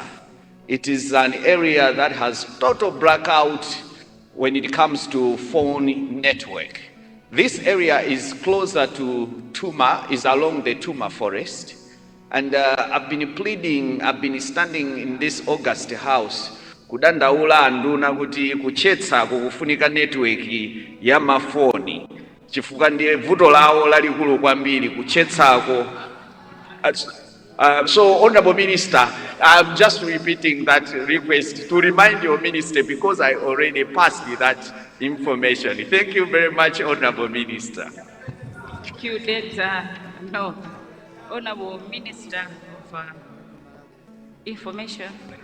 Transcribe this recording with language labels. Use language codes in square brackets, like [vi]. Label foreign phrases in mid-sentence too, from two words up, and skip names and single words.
[en] It is an area that has total blackout when it comes to phone network. This area is closer to Tuma, is along the Tuma forest. And I've been standing in this August House, [ny] kudandaula anduna kuti kuchetsa kukufunika network ya mafoni. Chifukwa ndiye vuto lawo lalikulu kwambiri kuchetsako. [en] So, Honorable Minister, I'm just repeating that request to remind your minister because I already passed that information. Thank you very much, Honorable Minister. Thank you, no, Honorable Minister of Information.